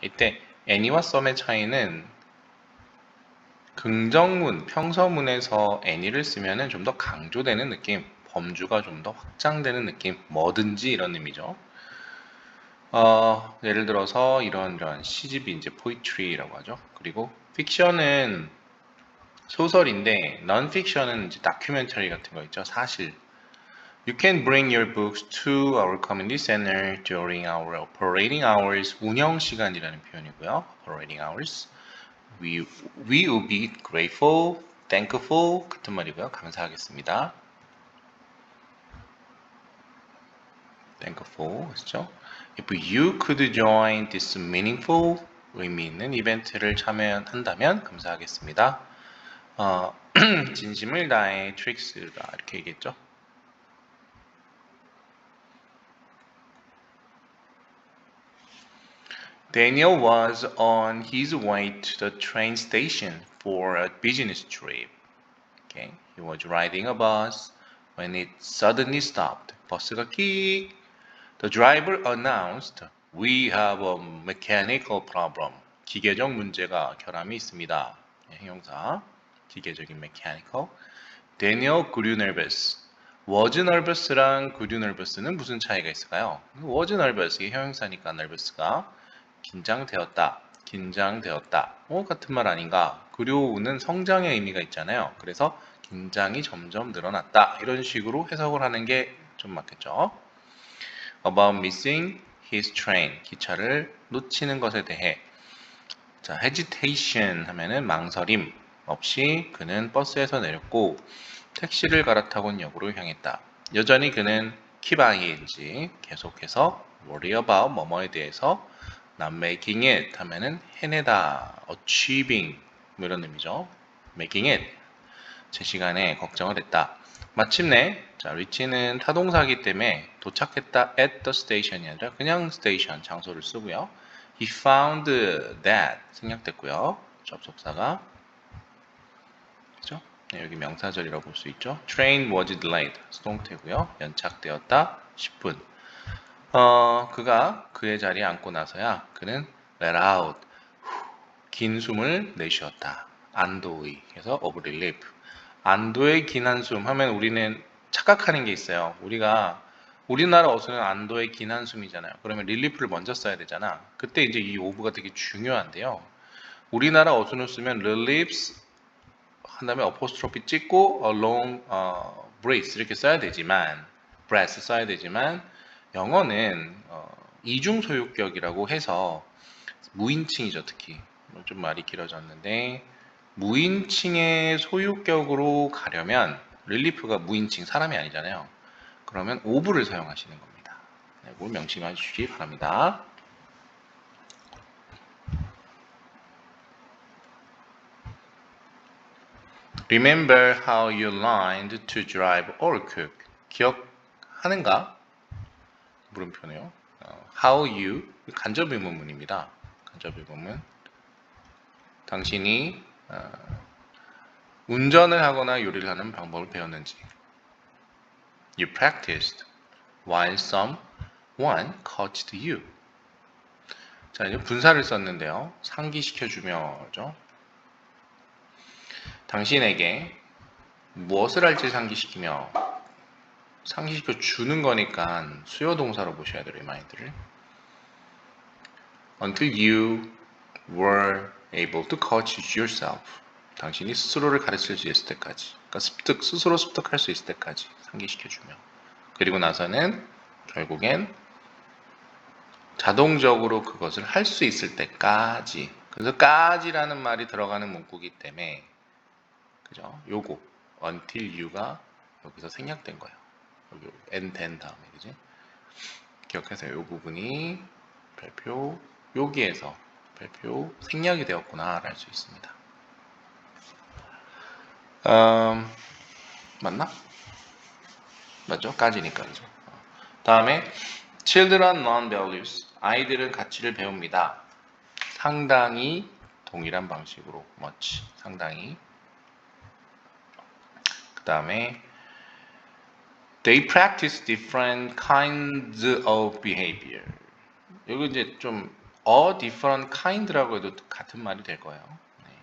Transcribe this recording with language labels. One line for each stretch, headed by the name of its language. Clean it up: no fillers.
Korean: 이때 any와 some의 차이는 긍정문, 평서문에서 any를 쓰면 좀 더 강조되는 느낌, 범주가 좀 더 확장되는 느낌, 뭐든지 이런 의미죠. 예를 들어서 이런 시집이 이제 poetry라고 하죠. 그리고 픽션은 소설인데 non-fiction은 이제 다큐멘터리 같은 거 있죠. 사실.
English: You can bring your books to our community center during our operating hours.
Korean: 운영 시간이라는 표현이고요.
English: operating hours. We will be grateful, thankful
Korean: 같은 말이고요. 감사하겠습니다. thankful 그렇죠?
English: If you could join this meaningful
Korean: 의미 있는 이벤트를 참여한다면 감사하겠습니다. 진심을 다해 트릭스가 이렇게 얘기했죠.
English: Daniel was on his way to the train station for a business trip. Okay, he was riding a bus when it suddenly stopped.
Korean: 버스가 킥.
English: The driver announced, "We have a mechanical problem."
Korean: 기계적 문제가 결함이 있습니다. 형용사, 기계적인 mechanical.
English: Daniel grew nervous. Was nervous랑 grew nervous는
Korean: 무슨 차이가 있을까요? Was nervous, 이게 형용사니까 nervous가 긴장되었다, 긴장되었다. 같은 말 아닌가? grew는 성장의 의미가 있잖아요. 그래서 긴장이 점점 늘어났다. 이런 식으로 해석을 하는 게 좀 맞겠죠?
English: About missing his train.
Korean: 기차를 놓치는 것에 대해. 자, hesitation 하면은 망설임 없이 그는 버스에서 내렸고 택시를 갈아타곤 역으로 향했다. 여전히 그는 keep ing 계속해서 worry about 뭐뭐에 대해서
English: not making it
Korean: 하면은 해내다, achieving 뭐 이런 의미죠. making it 제 시간에 걱정을 했다. 마침내 자, reach는 타동사이기 때문에 도착했다
English: at the station
Korean: 이 아니라 그냥 station 장소를 쓰고요.
English: He found that
Korean: 생략됐고요. 접속사가 그죠? 네, 여기 명사절이라고 볼 수 있죠.
English: Train was delayed
Korean: 수동태고요. 연착되었다 10분. 그가 그의 자리에 앉고 나서야 그는
English: let out
Korean: 긴 숨을 내쉬었다. 안도의 그래서
English: of relief
Korean: 안도의 긴 한숨 하면 우리는 착각하는 게 있어요. 우리나라 어수는 안도의 긴 한숨이잖아요. 그러면 릴리프를 먼저 써야 되잖아. 그때 이제 이 of가 되게 중요한데요. 우리나라 어수는 쓰면 relieves 한 다음에 어포스트로피 찍고
English: a long breath
Korean: 이렇게 써야 되지만 breath 써야 되지만 영어는 이중 소유격이라고 해서 무인칭이죠. 특히 좀 말이 길어졌는데 무인칭의 소유격으로 가려면 릴리프가 무인칭 사람이 아니잖아요. 그러면 of를 사용하시는 겁니다. 네, 이걸 명심해 주시기 바랍니다.
English: Remember how you learned to drive or cook.
Korean: 기억하는가? 물음표네요. How you 간접 의문문입니다. 간접 의문문. 당신이 운전을 하거나 요리를 하는 방법을 배웠는지.
English: You practiced while someone coached you.
Korean: 자, 이제 분사를 썼는데요. 상기시켜주며죠. 당신에게 무엇을 할지 상기시키며 상기시켜 주는 거니까 수요 동사로 보셔야 돼요. 리마인드를.
English: Until you were able to coach yourself.
Korean: 당신이 스스로를 가르칠 수 있을 때까지. 그러니까 스스로 습득할 수 있을 때까지 상기시켜주며. 그리고 나서는 결국엔 자동적으로 그것을 할 수 있을 때까지. 그래서 까지라는 말이 들어가는 문구이기 때문에 그죠? 요거
English: until you
Korean: 가 여기서 생략된 거예요. 여기
English: and then
Korean: 다음에 그지? 기억하세요. 요 부분이 별표 여기에서 별표 생략이 되었구나 알 수 있습니다. 맞나? 맞죠? 까지니까 그죠? 다음에
English: Children learn values.
Korean: 아이들은 가치를 배웁니다. 상당히 동일한 방식으로 much. 상당히. 그 다음에
English: They practice different kinds of behavior.
Korean: 여기 이제 좀 different kind라고 해도 같은 말이 될 거예요. 네.